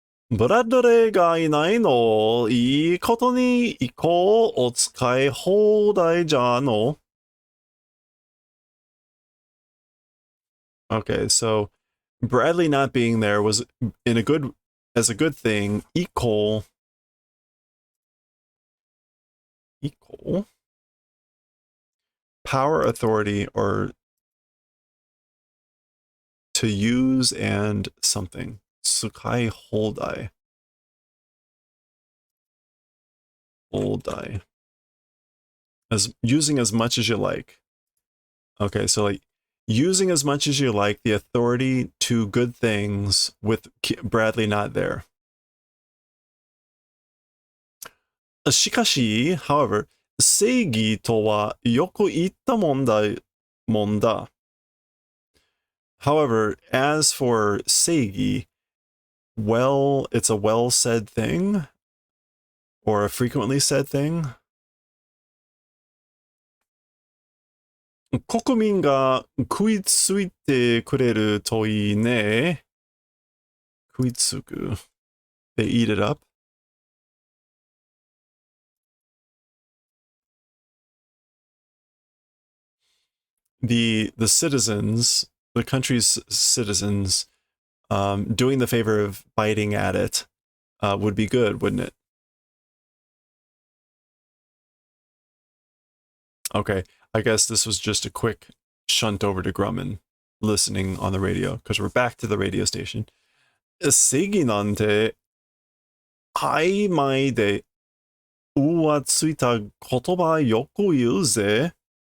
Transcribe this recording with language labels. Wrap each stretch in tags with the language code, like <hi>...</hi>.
<ja>ブラッドレーがいないの、いいことに行こう、お使い放題じゃの。</ja> <en>Okay, so Bradley not being there was as a good thing. Equal power, authority, or to use and something.</en> <ja>Tsukai holdai.</ja> <en>Holdai. As using as much as you like. Okay, so like using as much as you like the authority to good things with Bradley not there.</en> <ja>しかし,</ja> <en>however,</en> <ja>正義とはよく言ったもんだ。</ja> <en>However, as for seigi, well, it's a well said thing or a frequently said thing.</en> <ja>国民が食いついてくれるといいね。食いつく.</ja> <en>They eat it up. The citizens, the country's citizens, doing the favor of biting at it would be good, wouldn't it? Okay, I guess this was just a quick shunt over to Grumman listening on the radio, because we're back to the radio station.</en> <ja>正義なんて曖昧でうついた言葉よく言うぜ。</ja>